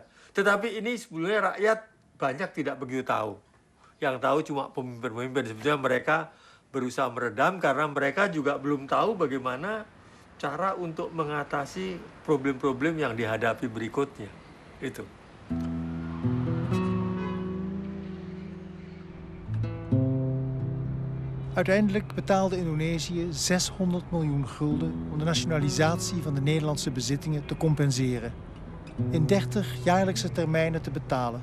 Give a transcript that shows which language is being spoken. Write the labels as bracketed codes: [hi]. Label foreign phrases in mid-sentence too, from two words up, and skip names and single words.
[id] Tetapi ini sebetulnya rakyat banyak tidak begitu tahu. Yang tahu cuma pemimpin-pemimpin. Sebetulnya mereka berusaha meredam karena mereka juga belum tahu bagaimana cara untuk mengatasi problem-problem yang dihadapi berikutnya. Itu. [nl] Uiteindelijk betaalde Indonesië 600 miljoen gulden om de nationalisatie van de Nederlandse bezittingen te compenseren. In 30 jaarlijkse termijnen te betalen.